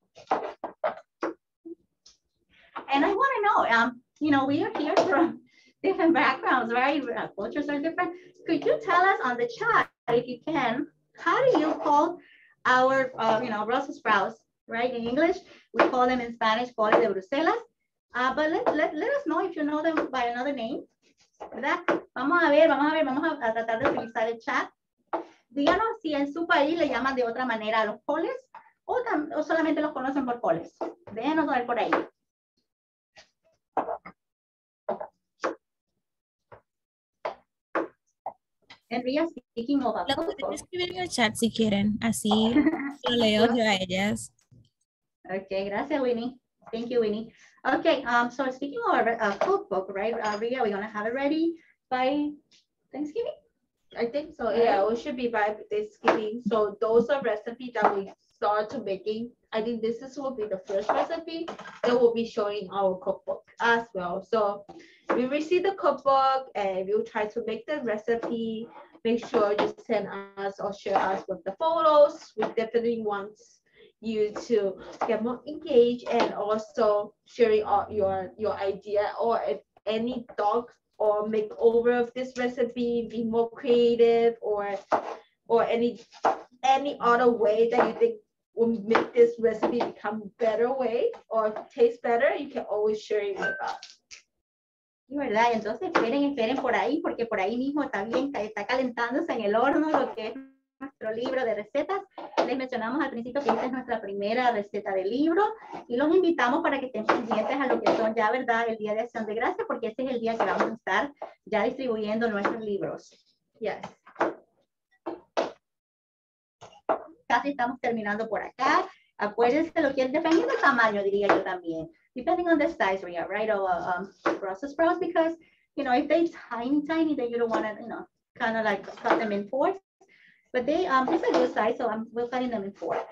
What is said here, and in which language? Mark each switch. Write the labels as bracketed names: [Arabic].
[English] And I want to know, you know, we are here from different backgrounds, right? Cultures are different. Could you tell us on the chat, if you can, how do you call our, you know, Brussels sprouts, right? In English, we call them in Spanish, coles de Bruselas. But let us know if you know them by another name, [Spanish] ¿verdad? Vamos a tratar de utilizar el chat. Díganos si en su país le llaman de otra manera a los coles o solamente los conocen por coles. Déjenos saber por ahí. [English] Enria, speaking of [Spanish] lo pueden escribir en el chat si quieren, así lo leo yo a ellas. [English] Okay, [Spanish] gracias, [English] Winnie. Thank you, Winnie. Okay, so speaking of our cookbook, right, Ria, we're gonna have it ready by Thanksgiving? I think so. Yeah, it should be by Thanksgiving. So those are recipes that we start to making, I think will be the first recipe that will be showing our cookbook as well. So we receive the cookbook and we'll try to make the recipe. Make sure you send us or share us with the photos. We definitely want you to get more engaged and also sharing all your idea or if any thoughts or makeover of this recipe, be more creative or any other way that you think will make this recipe become better way or taste better, you can always share it with us. [Spanish] ¿Verdad? Entonces esperen por ahí, porque por ahí mismo también está calentándose en el horno lo que es nuestro libro de recetas. Les mencionamos al principio que esta es nuestra primera receta de libro y los invitamos para que estén pendientes a lo que son ya, ¿verdad? El Día de Acción de Gracias, porque este es el día que vamos a estar ya distribuyendo nuestros libros. [English] Yes. [Spanish] Casi estamos terminando por acá. Acuérdense lo que es, dependiendo del tamaño, diría yo también. [English] Depending on the size, right, of Brussels sprouts, because, you know, if they're tiny, then you don't want to, you know, kind of like cut them in fours. But they, this is a good size, so we're cutting them in four.